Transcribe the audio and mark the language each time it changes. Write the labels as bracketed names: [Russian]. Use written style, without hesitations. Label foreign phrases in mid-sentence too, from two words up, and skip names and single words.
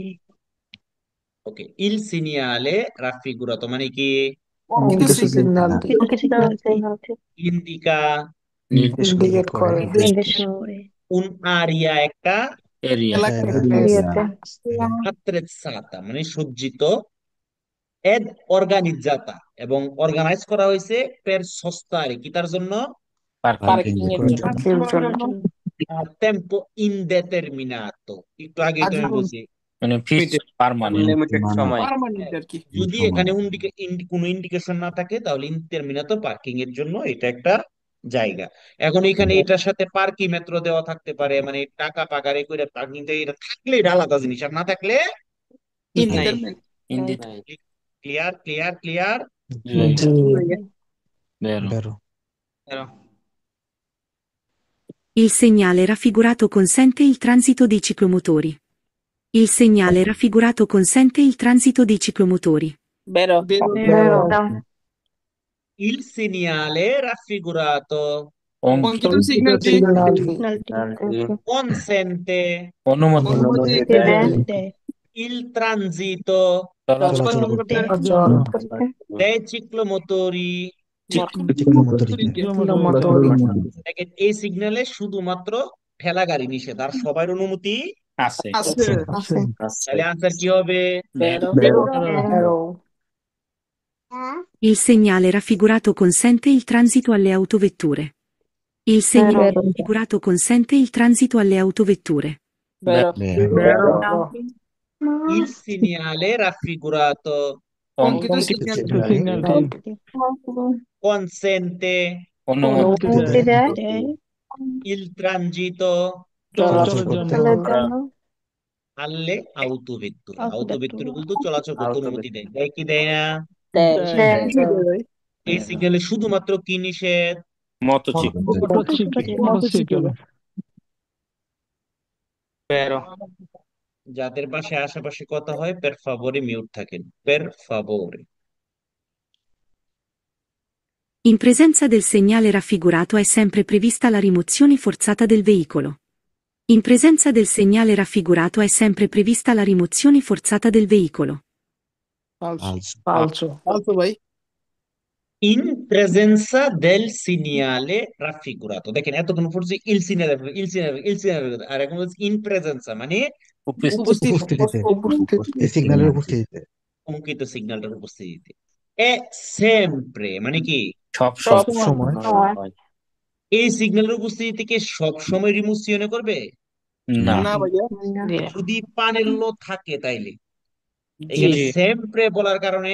[Bangla] ওকে, [Italian] Il segnale raffigurato [Bangla] মানে কি? কিছু সিগন্যাল ইন্ডিকা নির্দেশ ইন্ডিকেট করে নির্দেশ করে [Italian] un aria একটা [Bangla] এরিয়া এলাকা এরিয়াতে attrezzata মানে সজ্জিত, [Italian] ed organizzata [Bangla] এবং অর্গানাইজ করা হয়েছে [Italian] per sostare [Bangla] কি তার জন্য? পার্কিং Parking এর জন্য। [Italian] a tempo indeterminato, [Bangla] একটু আগে তো আমি বলছি মানে ফিক্স পার্মানেন্ট পার্মানেন্ট আর কি যদি এখানে কোনো ইন্ডিকেশন না থাকে তাহলে ইনডিটারমিনাতো পার্কিং এর জন্য এটা একটা জায়গা। এখন এখানে এটার সাথে পার্কি মেট্রো দেওয়া থাকতে পারে, মানে টাকা পাকারে করে পার্কিং, এটা থাকলে এটা আলাদা জিনিস, আর না থাকলে ইনডিটারমিনেট ইন্ডিট [English] clear clear clear. [Italian] ভেরো vero Il segnale raffigurato consente il transito dei ciclomotori. Il segnale raffigurato consente il transito dei ciclomotori. Vero. Vero. Il segnale raffigurato [Bangla] অঙ্কিত সিগন্যালটি [Italian] consente [Bangla] অনুমতি [Italian] il transito [Bangla] চলাচল চলাচল [Italian] dei ciclomotori। [Bangla] দেখেন এই সিগন্যালে শুধুমাত্র ঠেলা গাড়ি নিষেধ, আর সবার অনুমতি আছে আছে তাহলে আনসার কি হবে? [Italian] Vero. Il segnale raffigurato consente il transito alle autovetture. Il segnale raffigurato consente il transito alle autovetture. Vero. Il segnale raffigurato [Bangla] অঙ্কিত সিগন্যালটি [Italian] consente [Bangla] অনুমতি [Italian] il transito [Bangla] চলাচল করতে [Italian] alle autovetture। [Bangla] autovetture বলতে চলাচল করতে অনুমতি দেয়, দেয় কি দেয় না? এই সিগন্যালে শুধুমাত্র কি নিষেধ? মোটরসাইকেল যাদের বাসায় আশেপাশে কথা হয় [Italian] per favore [Bangla] মিউট থাকেন, [Italian] per favore। In presenza del segnale raffigurato è sempre prevista la rimozione forzata del veicolo. In presenza del segnale raffigurato è sempre prevista la rimozione forzata del veicolo. falso [Bangla] ফালতু ভাই [Italian] In presenza del segnale raffigurato, [Bangla] দেখেন এতক্ষণ পড়ছি [Italian] il segnale il segnale, [Bangla] আর এখন বলছি [Italian] in presenza [Bangla] মানে উপস্থিতিতে এই সিগন্যালের উপস্থিতিতে অঙ্কিত সিগন্যালটার উপস্থিতিতে। [Italian] è sempre [Bangla] মানে কি? সব সময় এই সিগন্যালের উপস্থিতি থেকে সব সময় রিমোশন করবে না না ভাইয়া যদি পানের লো থাকে তাইলে। এখানে সেমপ্রে বলার কারণে